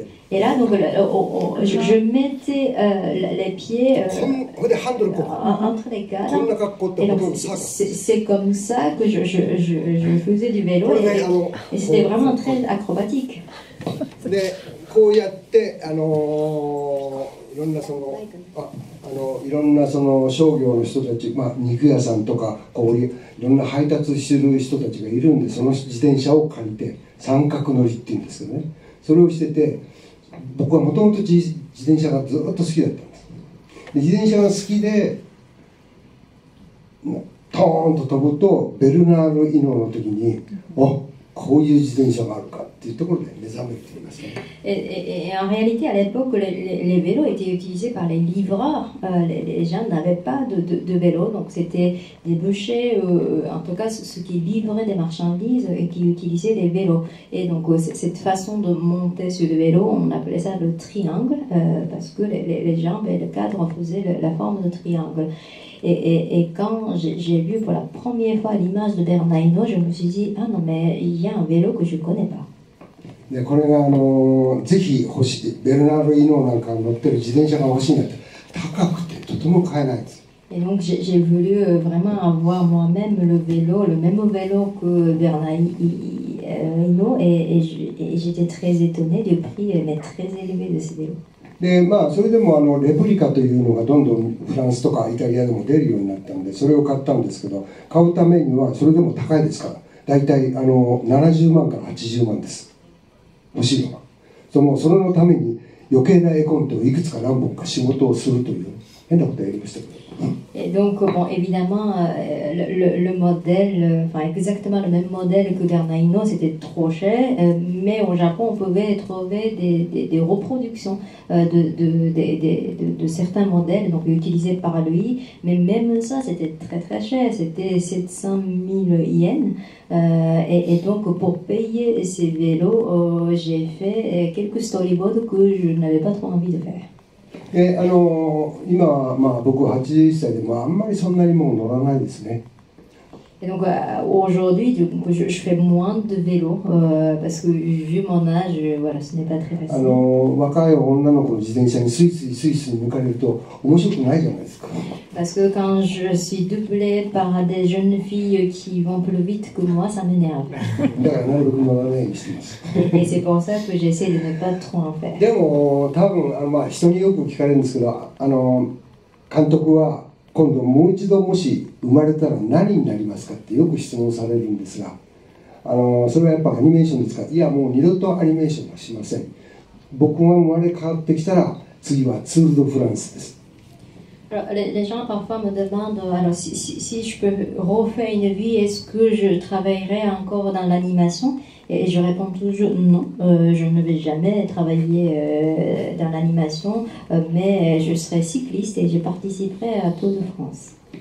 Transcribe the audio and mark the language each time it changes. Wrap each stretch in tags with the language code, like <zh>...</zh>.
<fr>Et là, donc, je mettais les pieds</fr> <ja>これでハンドルこう。</ja> <fr>entre les</fr> <ja>こんな</ja> <fr>cadres.</fr> <ja>格好って</ja> <fr>Et</fr> <ja>ほ</ja> <fr>donc,</fr> <ja>とんどサーカス。</ja> <fr>c'est comme ça que je faisais du vélo. Et c'était vraiment très acrobatique.</fr> <ja>で、こうやっていろんないろんな商業の人たち、肉屋さんとかこういういろんな配達してる人たちがいるんで、その自転車を借りて三角乗りっていうんですけどね、それをしてて、僕はもともと自転車がずっと好きだったんです。で、自転車が好きでトーンと飛ぶとベルナード・イノの時に、こういう自転車があるかっていうところで目覚めていますね。</ja> <fr>Et en réalité, à l'époque, les vélos étaient utilisés par les livreurs. Les gens n'avaient pas de vélo, donc c'était des bouchers, en tout cas ceux qui livraient des marchandises et qui utilisaient les vélos. Et donc cette façon de monter sur le vélo, on appelait ça le triangle, parce que les jambes et le cadre faisaient la forme de triangle. Et quand j'ai vu pour la première fois l'image de Bernard Hinault, je me suis dit, ah non, mais il y a un vélo que je ne connais pas.</fr> <ja>で、これがぜひ欲しい、ベルナード・イノなんか乗ってる自転車が欲しいんだって、高くてとても買えないんです。</ja> <fr>Et donc j'ai voulu vraiment avoir moi-même le même vélo que Bernard Hinault, et j'étais très étonnée du prix, mais très élevé de ce vélo.</fr> <ja>で、それでもレプリカというのがどんどんフランスとかイタリアでも出るようになったんで、それを買ったんですけど、買うためにはそれでも高いですから、だいたい70万から80万です、欲しいのが。それのために余計な絵コンテをいくつか何本か仕事をするという変なことをやりましたけど。</ja> <fr>Et donc, bon, évidemment, le modèle, enfin exactement le même modèle que Bernaino, c'était trop cher, mais au Japon, on pouvait trouver des reproductions de certains modèles, donc utilisés par lui, mais même ça, c'était très très cher, c'était 700 000 yens. Et donc, pour payer ces vélos, j'ai fait quelques storyboards que je n'avais pas trop envie de faire.</fr> <ja>で今は僕は81歳であんまりそんなにもう乗らないですね。</ja> <fr>Et donc aujourd'hui, je fais moins de vélo parce que vu mon âge, voilà, ce n'est pas très facile.</fr> <ja>若い女の子の自転車にスイスイスイスイ抜かれると面白くないじゃないですか。</ja> <fr>Parce que quand je suis doublée par des jeunes filles qui vont plus vite que moi, ça m'énerve.</fr> <ja>だからなるべく乗らないようにしてます。</ja> <fr>Et c'est pour ça que j'essaie de ne pas trop en faire.</fr> <ja>でも多分人によく聞かれるんですけど、監督は今度もう一度もし生まれたら何になりますかってよく質問されるんですが、それはやっぱアニメーションですか。いやもう二度とアニメーションはしません。僕が生まれ変わってきたら次はツール・ド・フランスです。</ja> <fr>Alors, les gens parfois me demandent alors, si je peux refaire une vie, est-ce que je travaillerai encore dans l'animation? Et je réponds toujours non, je ne vais jamais travailler dans l'animation, mais je serai cycliste et je participerai à Tour de France.</fr>